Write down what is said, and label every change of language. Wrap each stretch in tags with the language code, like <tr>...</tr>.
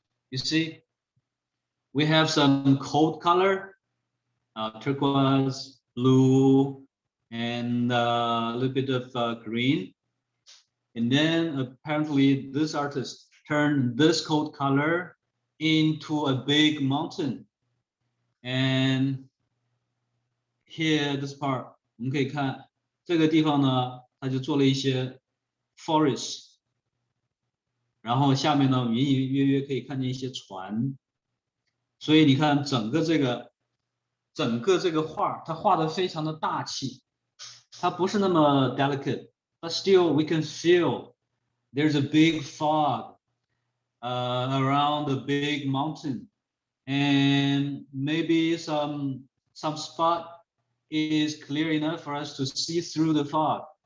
<en>You see, we have some cold color, turquoise, blue, and a little bit of green. And then apparently this artist turned this cold color into a big mountain.</en> <zh>And here, this part, 我们可以看这个地方呢，他就做了一些 forest， 然后下面呢，我们隐隐约约可以看见一些船。</zh> <en>所以你看整个这个画，它画的非常的大气，它不是那么 delicate, but still we can feel there's a big fog around the big mountain, and maybe some spot is clear enough for us to see through the fog.</en>